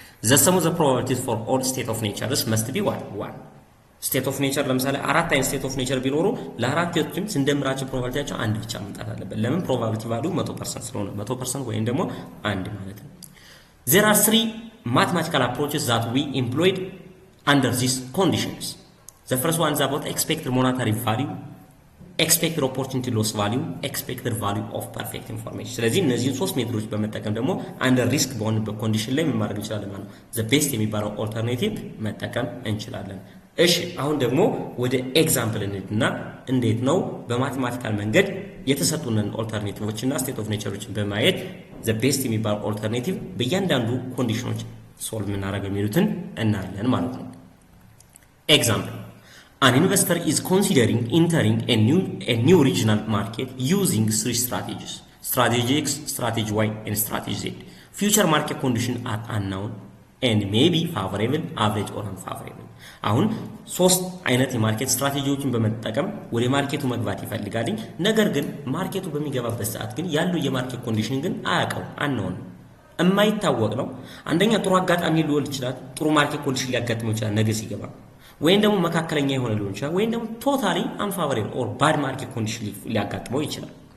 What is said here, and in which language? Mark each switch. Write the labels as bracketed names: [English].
[English] the sum of the probabilities for all state of natures must be one [Amharic] ስቴት ኦፍ ኔቸር ለምሳሌ አራት አይነት ስቴት ኦፍ ኔቸር ቢኖሩ ለአራቶችም ስንደምራቸው ፕሮባቢሊቲያቸው አንድ ብቻ መምጣት አለበት። ለምን ፕሮባቢሊቲ ቫልዩ 100% ስለሆነ 100% ወይም ደግሞ አንድ ማለት ነው። [English] there are three mathematical approaches that we employed under these conditions. The first one is about expected monetary value, expected opportunity loss value, expected value of perfect information. [Amharic] ስለዚህ እነዚህን ሶስት ሜትዶች በመጠቀም ደግሞ አንደር ሪስክ በሆነበት ኮንዲሽን ላይ ምን ማድረግ እንችላለን ማለት ነው። the best የሚባለው ኦልተርኔቲቭ መጠቀም እንችላለን። እሺ አሁን ደግሞ ወደ ኤግዛምፕል እንሂድና እንዴት ነው በማቴማቲካል መንገድ የተሰጡንን ኦልተርኔቲቮች እና ስቴት ኦፍ ኔቸሮችን በማየት the best የሚባለው ኦልተርኔቲቭ በእያንዳንዱ ኮንዲሽኖች ሶልቭ የምናደርገው የሚሉትን እናያለን ማለት ነው። [English] ኤግዛምፕል an investor is considering entering a new regional market using three strategies: strategy X, strategy Y, and strategy Z. Future market conditions are unknown and may be favorable, average or unfavorable. [Amharic] አሁን ሶስት አይነት የማርኬት ስትራቴጂዎችን በመጠቀም ወደ ማርኬቱ መግባት ይፈልጋል። ነገር ግን ማርኬቱ በሚገባበት ሰዓት ግን ያለው የማርኬት ኮንዲሽን ግን አያውቀው አንነው የማይታወቅ ነው። አንደኛ ጥሩ አጋጣሚ ሊሆን ይችላል፣ ጥሩ ማርኬት ኮንዲሽን ሊያጋጥመው ይችላል ነገ ሲገባ፣ ወይም ደግሞ መካከለኛ የሆነ ሊሆን ይችላል፣ ወይም ደግሞ ቶታሊ አንፋቨሬብል ኦር ባድ ማርኬት ኮንዲሽን ሊያጋጥመው ይችላል።